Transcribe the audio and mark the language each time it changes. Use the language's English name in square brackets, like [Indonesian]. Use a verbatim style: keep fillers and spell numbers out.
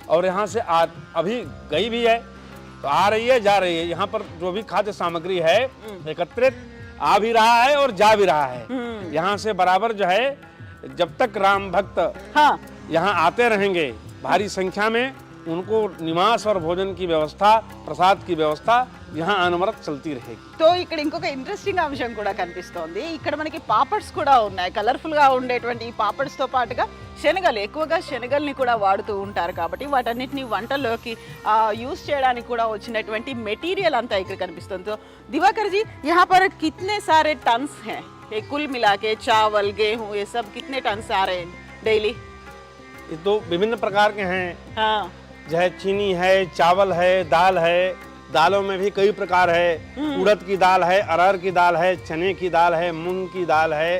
[Hindi] और यहाँ से आ अभी गई भी है, तो आ रही है, जा रही है। यहाँ पर जो भी खाद्य सामग्री है एकत्रित आ भी रहा है और जा भी रहा है। यहाँ से बराबर जो है, जब तक राम भक्त हाँ यहाँ आते रहेंगे भारी संख्या में, उनको निवास और भोजन की व्यवस्था, प्रसाद की వ్యవస్థ यहाँ अनवरत चलती रहेगी। [Telugu] తో ఇక్కడ ఇంకొక ఇంట్రెస్టింగ్ అంశం కూడా కనిపిస్తోంది. ఇక్కడ మనకి పాపడ్స్ కూడా ఉన్నాయి, కలర్ఫుల్ గా ఉండేటువంటి ఈ పాపడ్స్ తో పాటుగా శనగలు, ఎక్కువగా శనగల్ని కూడా వాడుతూ ఉంటారు కాబట్టి వాటన్నిటిని వంటల్లోకి యూస్ చేయడానికి కూడా వచ్చినటువంటి మెటీరియల్ అంతా ఇక్కడ కనిపిస్తుంది. [Hindi] సో దివాకర్ జీ, यहाँ पर कितने सारे टन्स हैं, ये कुल मिला के चावल गेहूं ये सब कितने टन्स आ रहे हैं डेली? ये तो विभिन्न प्रकार के हैं, हाँ जो है चीनी है, चावल है, दाल है। दालों में भी कई प्रकार है, उड़द की दाल है, अरहर की दाल है, चने की दाल है, मूंग की दाल है,